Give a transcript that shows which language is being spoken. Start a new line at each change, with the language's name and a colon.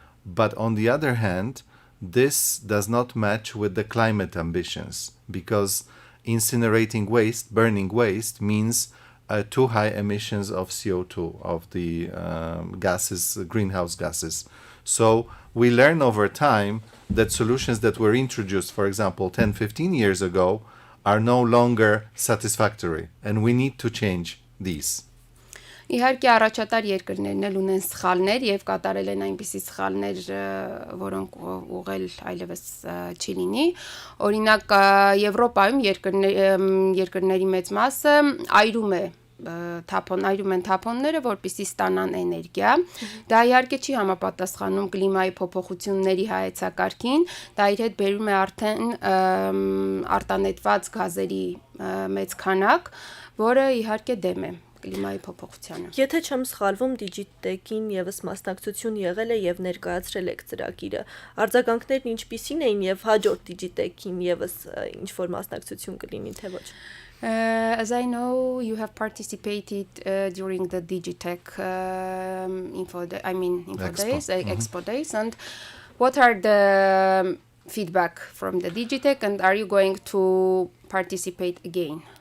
English: But on the other hand, this does not match with the climate ambitions, because incinerating waste, burning waste, means too high emissions of CO2, of the gases, greenhouse gases. So we learn over time that solutions that were introduced, for example, 10, 15 years ago, are no longer satisfactory, and we need to change these.
Armenian: Իհարկե առաջատար երկրներն էլ ունեն սխալներ եւ կատարել են այնպիսի սխալներ, որոնք ուղղել այլևս չի լինի։ Օրինակ Եվրոպայում երկրների մեծ մասը այրում են թափոնները, որպեսզի ստանան էներգիա։ Դա իհարկե չի համապատասխանում կլիմայի փոփոխությունների հայեցակարգին, դա իր հետ բերում է արդեն արտանետված գազերի մեծ քանակ, որը իհարկե դեմ է կլիմայի փոփոխությանը։ Եթե չեմ սխալվում, Digitech-ին եւս մասնակցություն եղել է եւ ներկայացրել եք ծրագիրը։ Արձագանքներն ինչպիսին էին եւ հաջորդ Digitech-ին եւս ինչ որ մասնակցություն կլինի թե ոչ։
English: As I know, you have participated during the Digitech info days, Expo days, and what are the feedback from the Digitech, and are you going to participate again?